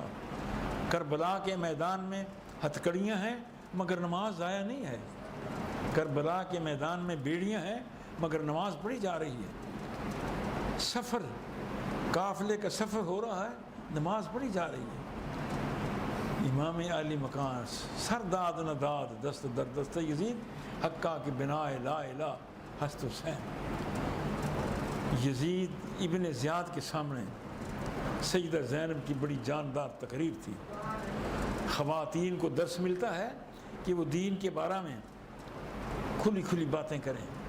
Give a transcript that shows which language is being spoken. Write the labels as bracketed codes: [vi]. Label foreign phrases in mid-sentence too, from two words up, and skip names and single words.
[ur] کربلا کے میدان میں ہتھکڑیاں ہیں مگر نماز ضائع نہیں ہے، کربلا کے میدان میں بیڑیاں ہیں مگر نماز پڑھی جا رہی ہے، سفر قافلے کا سفر ہو رہا ہے، نماز پڑھی جا رہی ہے۔ [fa] امام علی مکان سر داد نہ داد دست در دست یزید، حقا کہ بنائے لا الہ ہست حسین۔ [ur] یزید ابن زیاد کے سامنے سیدہ زینب کی بڑی جاندار تقریر تھی۔ خواتین کو درس ملتا ہے کہ وہ دین کے بارے میں کھلی کھلی باتیں کریں۔